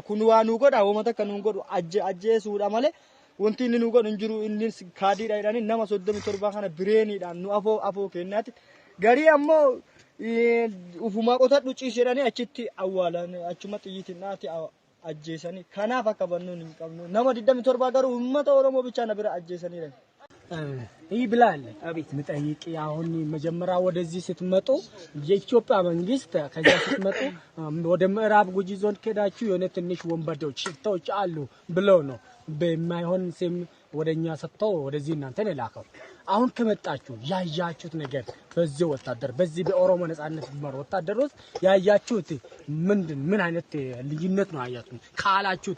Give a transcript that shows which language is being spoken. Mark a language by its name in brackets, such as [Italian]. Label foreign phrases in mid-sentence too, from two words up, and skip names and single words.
[Oromo] Kun waa nu godha uummata akka nu godhu ajjeesuudha malee. Wanti inni nu godhu hin jiru inni kaadiidha jedhanii nama 37 kana bireeniidhaan nu afoo kennaatti garii ammoo ufumaa qotadhu ciisedhanii achitti awwaalan achuma xiyyiitiin dhaati ajjeesanii kanaaf akka bannuun hin qabnu nama 27 garuu uummata Oromoo ብቻ na bira ajjeesaniidha. [Amharic] ይህ ብላል አቤት ምጠይቅ አሁን መጀመሪያ ወደዚህ ስትመጡ የኢትዮጵያ መንግስት ከዛ ስትመጡ ወደ ምዕራብ ጉጂ ዞን ከዳችሁ የሆነ ትንሽ ወንበዴዎች ሽፍታዎች አሉ ብለው ነው በማይሆን ስም ወደኛ ሰጥተው ወደዚህ እናንተን የላከው። አሁን ከመጣችሁ ያያችሁት ነገር በዚህ ወታደር በዚህ በኦሮሞ ነጻነት ግንባር ወታደር ውስጥ ያያችሁት ምን አይነት ልዩነት ነው ያያችሁት ካላችሁት?